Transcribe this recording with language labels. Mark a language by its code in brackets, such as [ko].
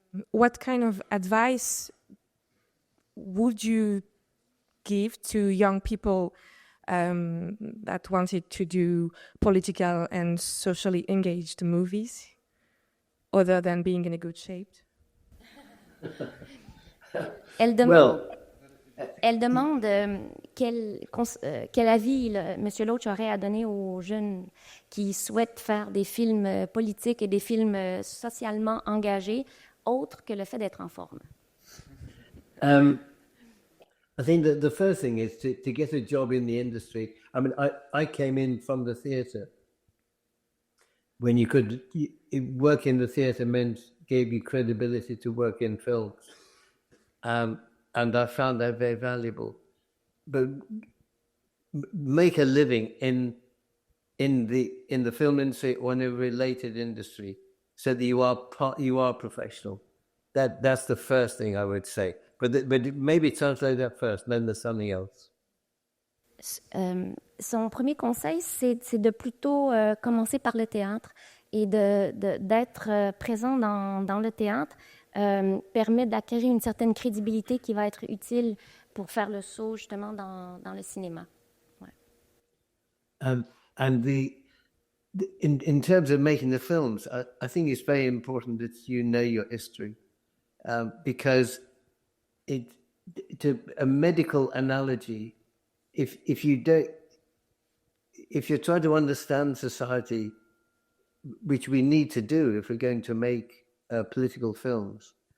[en] what kind of advice would you give to young people that wanted to do political and socially engaged movies, other than being in a good shape? [fr] Elle demande quel avis M. Loach aurait à donner aux jeunes qui souhaitent faire des films politiques et des films socialement engagés, autres que le fait d'être en forme. [en] I think that the first thing is to get a job in the industry. I mean, I came in from the theatre. When you could work in the theatre gave you credibility to work in films. And I found that very valuable. But make a living in the film industry or in a related industry so that you are professional. That's the first thing I would say. But maybe translate that first, then there's something else. [fr] Son premier conseil, c'est de plutôt commencer par le théâtre et d'être présent dans le théâtre permet d'acquérir une certaine crédibilité qui va être utile pour faire le saut justement dans le cinéma. Ouais. [en] And in terms of making the films, I think it's very important that you know your history because to a medical analogy, if you're trying to understand society, which we need to do if we're going to make political films,